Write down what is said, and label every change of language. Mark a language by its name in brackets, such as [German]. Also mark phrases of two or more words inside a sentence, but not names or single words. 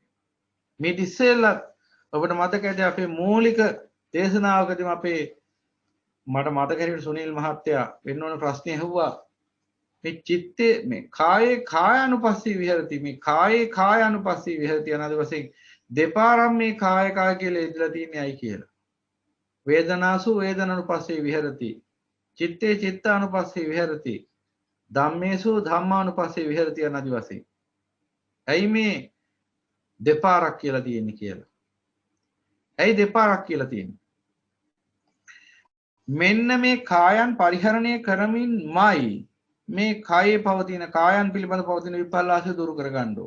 [Sinhala] මේ ඉස්සෙල්ලා ඔබට මතකද අපේ මූලික දේශනාවකදී අපේ මට මතක හැටියට සුනිල් මහත්තයා වෙන ඕන ප්‍රශ්නේ අහුවා. [Pali] මේ චිත්තේ මේ කායේ කායානුපස්සී විහෙරති, මේ කායේ කායානුපස්සී විහෙරති [Sinhala] අනද වශයෙන් දෙපාරක් මේ කාය කාය කියලා ඉදලා තියන්නේ අයි කියලා. [Pali] වේදනාසු වේදනානුපස්සී විහෙරති, චිත්තේ චිත්තානුපස්සී විහෙරති, ධම්මේසු ධම්මානුපස්සී විහෙරති [Sinhala] අනද වශයෙන්. ඇයි මේ දෙපාරක් කියලා තියෙන්නේ කියලා. ඇයි දෙපාරක් කියලා තියෙන්නේ? මෙන්න මේ කායන් පරිහරණය කරමින්මයි මේ කායේ පවතින කායන් පිළිබඳ පවතින විපල්ලාසය දුරු කරගන්න ඕන.